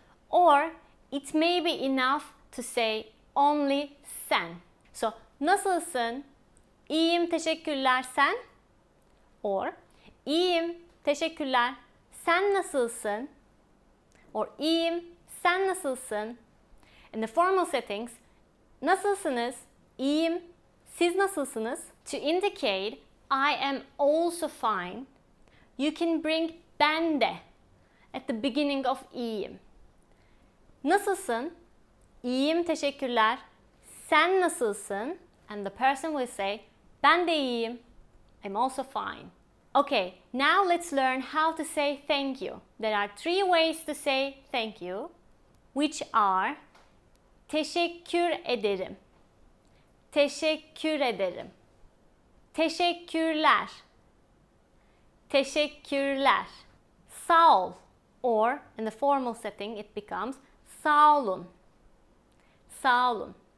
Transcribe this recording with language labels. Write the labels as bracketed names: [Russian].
[English] Or it may be enough to say only sen. [Turkish] So nasılsın? İyiyim, teşekkürler, sen. Or iyiyim, teşekkürler, sen nasılsın? [English] Or [Turkish] iyiyim, sen nasılsın? [English] In the formal settings, [Turkish] nasılsınız? İyiyim, siz nasılsınız? [English] To indicate I am also fine, you can bring ben de at the beginning of iyiyim. [Turkish] Nasılsın? İyiyim, teşekkürler. Sen nasılsın? [English] And the person will say, [Turkish] ben de iyiyim. [English] I'm also fine. Okay, now let's learn how to say thank you. There are 3 ways to say thank you, which are teşekkür ederim, teşekkür ederim, teşekkürler, teşekkürler, sağ ol, or in the formal setting it becomes sağ olun, sağ olun.